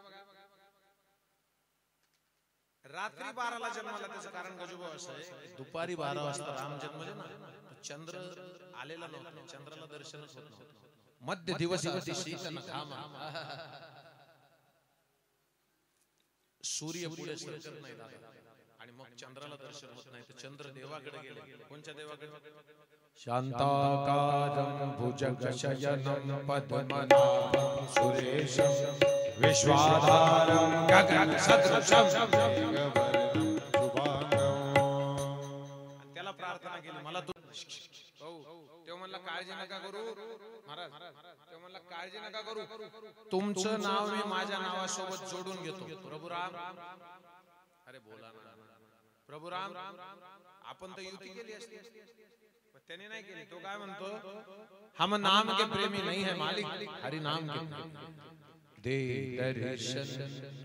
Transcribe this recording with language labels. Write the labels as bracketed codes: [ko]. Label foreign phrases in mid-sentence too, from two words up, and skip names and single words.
[mr] रात्री 12ला जन्माला त्याचं कारण गजूभाऊ असं आहे दुपारी 12 वाजता राम जन्मले ना चंद्र आलेला नव्हता चंद्राला दर्शनच होत नव्हतं मध्य दिवस सूर्य पुढे सरकत नाही आणि मग चंद्राला दर्शन होत नाही तर चंद्र देवाकडे गेले कोणत्या देवाकडे [sa] शांताकारं भुजगशयनं पद्मनाभं सुरेशं विश्वाधारं गगनसदृशं मेघवर्णं शुभांगं त्याला प्रार्थना केली मला तू तेव्हा म्हणला काळजी नका करू [mr] महाराज तेव्हा म्हणला काळजी नका करू तुमचं नाव मी माझ्या नावासोबत जोडून घेतो प्रभू राम अरे बोला ना प्रभू राम आपण तर युती केली असती त्याने नाही केली तो काय म्हणतो [hi] हम नाम के प्रेमी नहीं है मालिक हरि नाम के दे दर्शन